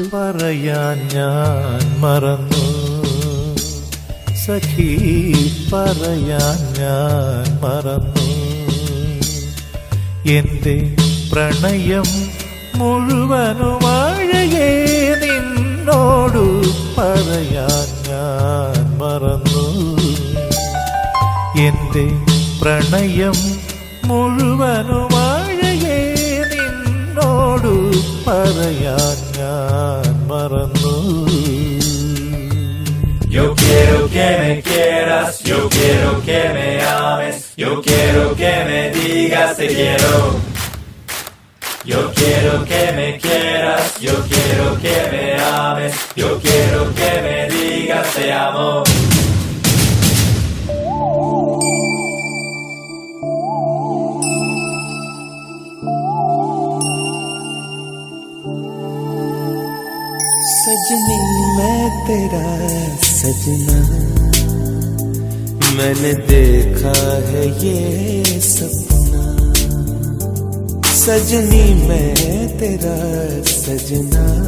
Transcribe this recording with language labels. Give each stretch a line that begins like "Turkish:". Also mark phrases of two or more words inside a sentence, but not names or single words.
Malayalam: പറയാൻ ഞാൻ മറന്നു സഖി, പറയാൻ ഞാൻ മറന്നു, എന്റെ പ്രണയം മുഴുവനുമാഴകെ നിന്നോടു പറയാൻ ഞാൻ മറന്നു, എന്റെ പ്രണയം മുഴുവനുമാഴകെ നിന്നോടു പറയാൻ ഞാൻ മറന്നു.
Spanish: Yo quiero que me quieras, yo quiero que me ames, yo quiero que me digas te quiero. Yo quiero que me quieras, yo quiero que me ames, yo quiero que me digas te amo.
Hindi: सजनी मैं तेरा सजना, मैंने देखा है ये सपना, सजनी मैं तेरा सजना,